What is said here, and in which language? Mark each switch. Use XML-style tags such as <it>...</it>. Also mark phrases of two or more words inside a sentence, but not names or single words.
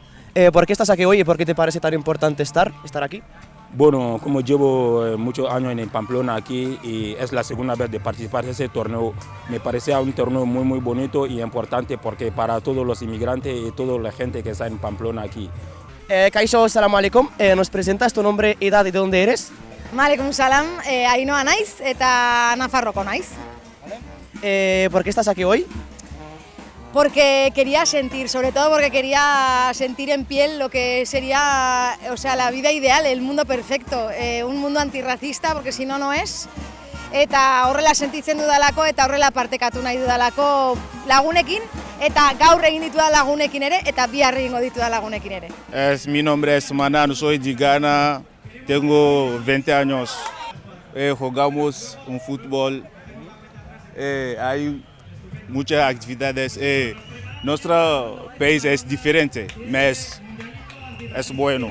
<es>¿Por qué estás aquí hoy y por qué te parece tan importante estar aquí? Bueno, como llevo muchos años en Pamplona aquí y es la segunda vez de participar en ese torneo, me parece un torneo muy bonito y importante porque para todos los inmigrantes y toda la gente que está en Pamplona aquí.</es> <eu>Kaixo,</eu> <ar>salam alaikum.</ar> <es>¿Nos presentas tu nombre, edad y de dónde eres?</es> <ar>Malekum salam,</ar> <eu>Ainhoa naiz eta Nafarroko naiz.</eu> <es>¿Por qué estás aquí hoy? Porque quería sentir, sobre todo porque quería sentir en piel lo que sería, o sea, la vida ideal, el mundo perfecto, un mundo antirracista, porque si no, no es.</es> <eu>Eta horrela sentitzen dudalako eta horrela partekatu nahi dudalako lagunekin, eta gaur egin dituda lagunekin ere, eta bihar egingo dituda lagunekin ere.</eu> <es>Mi nombre es Manan, soy de Ghana, tengo 20 años. Jugamos un fútbol, hay muchas actividades. Nuestro país es diferente, pero es bueno.</es>